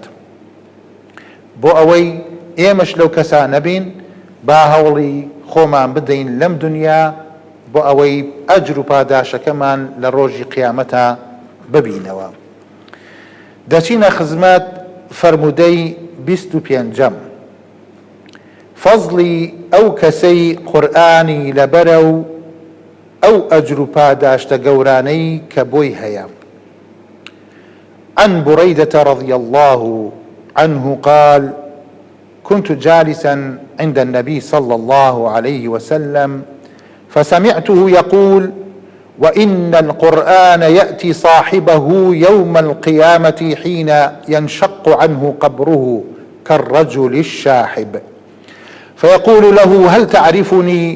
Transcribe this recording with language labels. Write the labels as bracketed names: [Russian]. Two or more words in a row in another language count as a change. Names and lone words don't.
[Central Kurdish] بۆ ئەوەی ئێمەش لەو کەسە نەبین، با هەوڵی خۆمان بدەین لەم دنیا بۆ ئەوەی ئەجر و پاداشەکەمان لە ڕۆژی قیامەتە ببینەوە. دەچینە خزمەت فەرمودەی 25. فەزلی ئەو کەسەی قورئانی لەبەرە و ئەو ئەجر و پاداشتە گەورانەی کە بۆی هەیە. [Arabic] عن بريدة رضي الله عنه قال: كنت جالسا عند النبي صلى الله عليه وسلم فسمعته يقول: وإن القرآن يأتي صاحبه يوم القيامة حين ينشق عنه قبره كالرجل الشاحب، فيقول له: هل تعرفني؟